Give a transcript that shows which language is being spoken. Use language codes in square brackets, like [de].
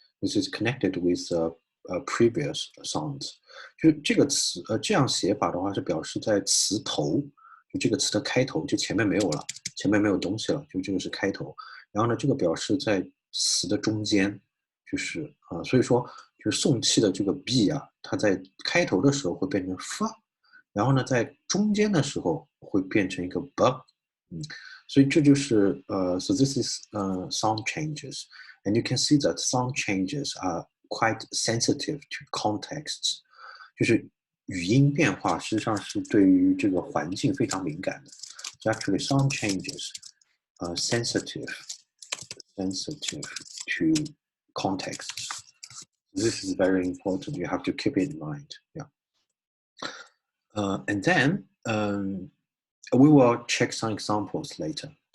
[en] This is connected with previous sounds。 [zh] 就这个词，这样写法的话是表示在词头，就这个词的开头，就前面没有了，前面没有东西了，就这个是开头。然后呢，这个表示在词的中间，就是所以说就是送气的这个 b 啊，它在开头的时候会变成 f， 然后呢，在中间的时候会变成一个 b， 所以这就是 [en] so this is sound changes, and you can see that sound changes are quite sensitive to contexts， [zh] 就是语音变化实际上是对于这个环境非常敏感的。 [en] So actually sound changes are sensitive to contexts. This is very important. You have to keep it in mind. Yeah. And then we will check some examples later.